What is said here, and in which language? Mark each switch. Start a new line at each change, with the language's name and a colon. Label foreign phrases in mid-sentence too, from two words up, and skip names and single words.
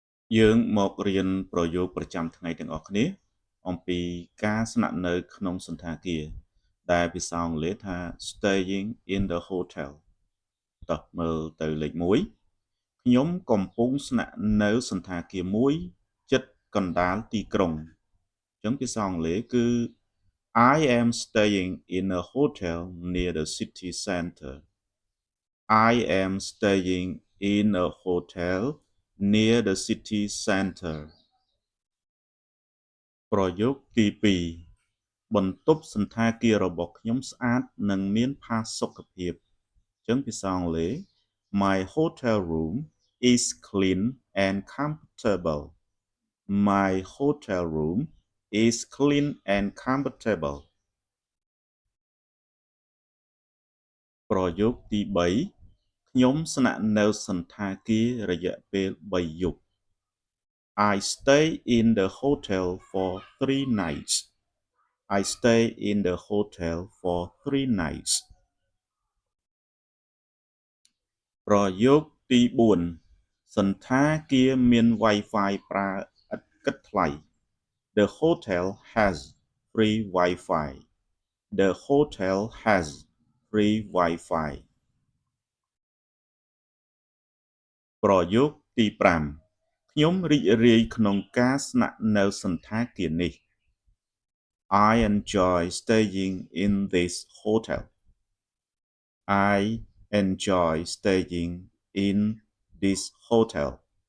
Khmer: យើងមករៀនប្រយោគប្រចាំថ្ងៃទាំងអស់គ្នាអំពីការស្នាក់នៅក្នុងសន្តាគារដែលភាសាអង់គ្លេសថា
English: staying in the hotel
Khmer: តោះមើលទៅលេខ1ខ្ញុំកំពុងស្នាក់នៅសន្តាគារមួយជិតកណ្ដាលទីក្រុងអញ្ចឹងភាសាអង់គ្លេសគឺ
English: I am staying in a hotel near the city center. I am staying in a hotel near the city center.
Khmer: ប្រយោគទី2បន្ទប់សណ្ឋាគាររបស់ខ្ញុំស្អាតនិងមានផាសុកភាពអញ្ចឹងភាសាអង់គ្លេស
English: My hotel room is clean and comfortable. My hotel room is clean and comfortable.
Khmer: ប្រយោគទី3ខ្ញុំស្នាក់នៅសន្តាគាររយៈពេល3យប់
English: I stay in the hotel for 3 nights. I stay in the hotel for 3 nights.
Khmer: ប្រយោគទី4សន្តាគារមាន Wi-Fi ប្រើឥតគិតថ្លៃ
English: The hotel has free Wi-Fi. The hotel has free Wi-Fi.
Khmer: ប្រយោគទី5ខ្ញុំរីករាយក្នុងការស្នាក់នៅសន្តាគារនេះ
English: I enjoy staying in this hotel. I enjoy staying in this hotel.